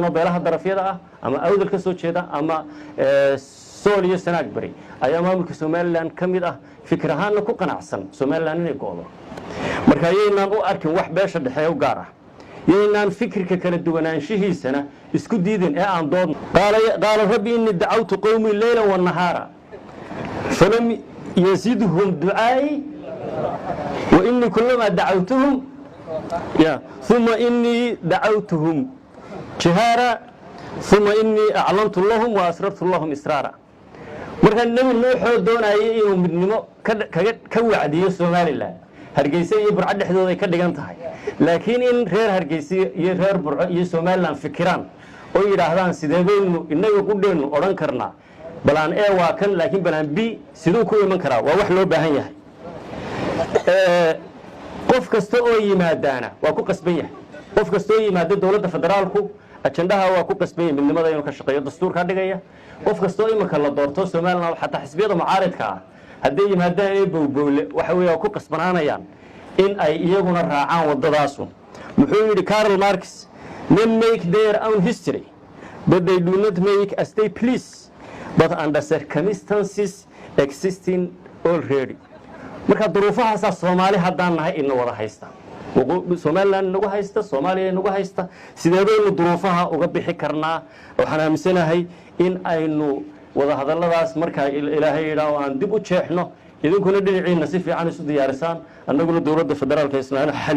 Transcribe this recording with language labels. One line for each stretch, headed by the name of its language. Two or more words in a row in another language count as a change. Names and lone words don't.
Somali: oo beelaha darafyada ah ama awdal ka soo jeeda ama Soomaaliya sanaag bari ayaa maamulka Somaliland kamid ah fikir ahaan ku qanacsan Somaliland inay goodo marka yeynaan u arkin wax beesha dhaxay u gaar ah yeynaan fikirka kala duwanaanshihiisana isku diidin ee aan dood
Arabic: قال رب إني دعوت قومي ليلا و nahara فلم يزيدهم دعائي وإني كلما دعوتهم ثم إني دعوتهم جهارا ثم إني أعلنت لهم وأسررت لهم
Somali: إسرارا marka nabi nuuxoo doonayay inuu midnimo ka wacdiyo Soomaaliland hargeysa iyo burco dhexdooda ay ka dhigan tahay laakiin in reer hargeysa iyo reer burco iyo Soomaaliland fikiraan oo yiraahdaan sideedaynu inaga qudheenu oran karnaa balaan A waa kan laakiin balaan B sidoo ku iman karaa waa wax loo baahan yahay qof kasta oo yimaadana waa ku qasban yahay qof kasta oo yimaado dawladda federaalku ajandaha waa ku qasban yahay midnimada inuu ka shaqeeyo dastuurka dhigaya qof kasta oo imanka la doorto Soomaaliland xataa xisbiyada mucaaradka ah haddii yimaadaan ay bowbowle waxa weeye ku qasbanaanayaan in ay iyaguna raacaan wadadaas muxuu yiri Karl Marx
English: men make their own history but they do not make as they please but under circumstances existing already
Somali: marka duruufahaas Soomaali hadaan nahay in wada haysta Somaliland nagu haysta Soomaaliya nagu haysta sideedaynu duruufaha uga bixi karnaa waxaan aaminsanahay in aynu wada hadalladaas marka Ilaahay yiraahdo aan dib u jeexno idinkuna dhinaciina si fiican isu diyaarisaan annaguna dawladda federaalka Soomaaliya xal